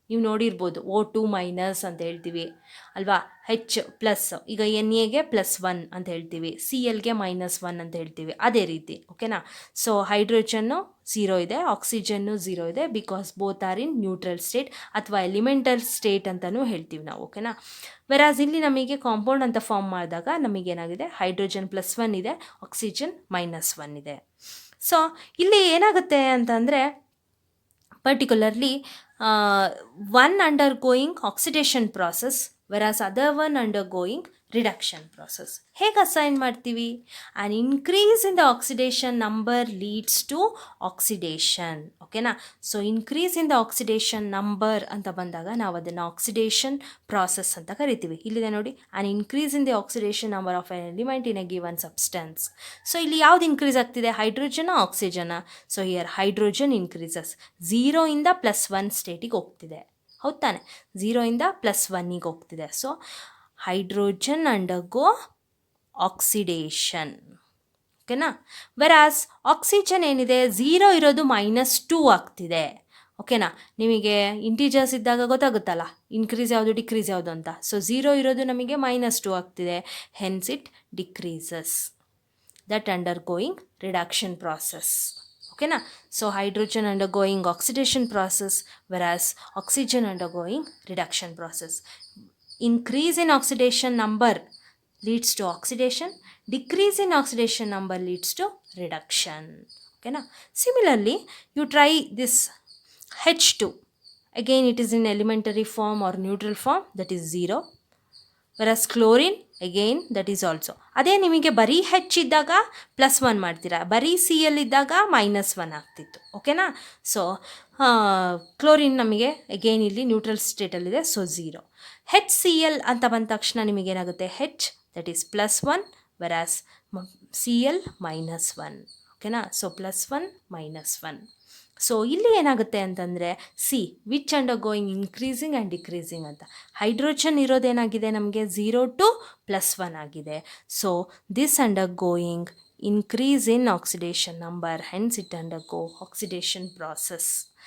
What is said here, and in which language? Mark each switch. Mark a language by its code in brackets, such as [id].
[kn] ನೀವು ನೋಡಿರ್ಬೋದು O2 minus ಅಂತ ಹೇಳ್ತೀವಿ ಅಲ್ವಾ, H+, ಈಗ Na +1 ಅಂತ ಹೇಳ್ತೀವಿ, Clಗೆ -1 ಅಂತ ಹೇಳ್ತೀವಿ, ಅದೇ ರೀತಿ. ಓಕೆನಾ. ಸೊ ಹೈಡ್ರೋಜನ್ನು 0 ಇದೆ, ಆಕ್ಸಿಜನ್ನು 0 ಇದೆ, [en] because both are in neutral state [kn] ಅಥವಾ ಎಲಿಮೆಂಟಲ್ ಸ್ಟೇಟ್ ಅಂತಲೂ ಹೇಳ್ತೀವಿ ನಾವು. ಓಕೆನಾ. ವೆರಾಸ್ ಇಲ್ಲಿ ನಮಗೆ ಕಾಂಪೌಂಡ್ ಅಂತ ಫಾರ್ಮ್ ಮಾಡಿದಾಗ ನಮಗೇನಾಗಿದೆ, ಹೈಡ್ರೋಜನ್ +1 ಇದೆ, ಆಕ್ಸಿಜನ್ -1 ಇದೆ. ಸೊ ಇಲ್ಲಿ ಏನಾಗುತ್ತೆ ಅಂತಂದರೆ, [en] Particularly one undergoing oxidation process whereas other one undergoing reduction process. [kn] ಹೇಗೆ ಅಸೈನ್ ಮಾಡ್ತೀವಿ? [en] An increase in the oxidation number leads to oxidation. ಓಕೆನಾ. [kn] So increase in the oxidation number ಅಂತ ಬಂದಾಗ ನಾವು ಅದನ್ನು ಆಕ್ಸಿಡೇಷನ್ ಪ್ರಾಸೆಸ್ ಅಂತ ಕರಿತೀವಿ. ಇಲ್ಲಿದೆ ನೋಡಿ, [en] An increase in the oxidation number of an element in a given substance. [kn] So ಇಲ್ಲಿ ಯಾವ್ದು ಇನ್ಕ್ರೀಸ್ ಆಗ್ತಿದೆ, ಹೈಡ್ರೋಜನ ಆಕ್ಸಿಜನ? [en] so here hydrogen increases, [kn] 0 ಇಂದ +1 ಸ್ಟೇಟಿಗೆ ಹೋಗ್ತಿದೆ, ಹೌದು ತಾನೆ? 0 ಇಂದ +1ಗೆ ಹೋಗ್ತಿದೆ. [en] So hydrogen undergo oxidation. [kn] ಓಕೆನಾ. ವೆರಾಸ್ ಆಕ್ಸಿಜನ್ ಏನಿದೆ, 0 ಇರೋದು -2 ಆಗ್ತಿದೆ. ಓಕೆನಾ. ನಿಮಗೆ ಇಂಟೀಜರ್ಸ್ ಇದ್ದಾಗ ಗೊತ್ತಾಗುತ್ತಲ್ಲ, ಇನ್ಕ್ರೀಸ್ ಯಾವುದು ಡಿಕ್ರೀಸ್ ಯಾವುದು ಅಂತ. ಸೊ 0 ಇರೋದು ನಮಗೆ -2 ಆಗ್ತಿದೆ, [en] Hence it decreases, that undergoing reduction process. ಓಕೆನಾ. So hydrogen undergoing oxidation process, whereas oxygen undergoing reduction process. Increase in oxidation number leads to oxidation, decrease in oxidation number leads to reduction. Okay na. Similarly, you try this H2. Again it is in elementary form or neutral form, that is 0. Whereas chlorine again that is also. [kn] ಅದೇ ನಿಮಗೆ ಬರೀ H ಇದ್ದಾಗ +1 ಮಾಡ್ತೀರಾ, ಬರೀ Cl ಇದ್ದಾಗ -1 ಆಗ್ತಿತ್ತು. ಓಕೆನಾ. So chlorine ನಮಗೆ ಅಗೇನ್ ಇಲ್ಲಿ ನ್ಯೂಟ್ರಲ್ ಸ್ಟೇಟಲ್ಲಿದೆ, ಸೊ 0. HCl ಅಂತ ಬಂದ ತಕ್ಷಣ ನಿಮಗೇನಾಗುತ್ತೆ, H ದಟ್ ಈಸ್ +1 ವೆರಾಸ್ Cl -1. ಓಕೆನಾ. ಸೊ +1 -1. ಸೊ ಇಲ್ಲಿ ಏನಾಗುತ್ತೆ ಅಂತಂದರೆ, [en] which undergoing increasing and decreasing [kn] ಅಂತ. ಹೈಡ್ರೋಜನ್ ಇರೋದೇನಾಗಿದೆ ನಮಗೆ 0 to +1 ಆಗಿದೆ. [en] So this undergoing increase in oxidation number, hence it undergo oxidation process.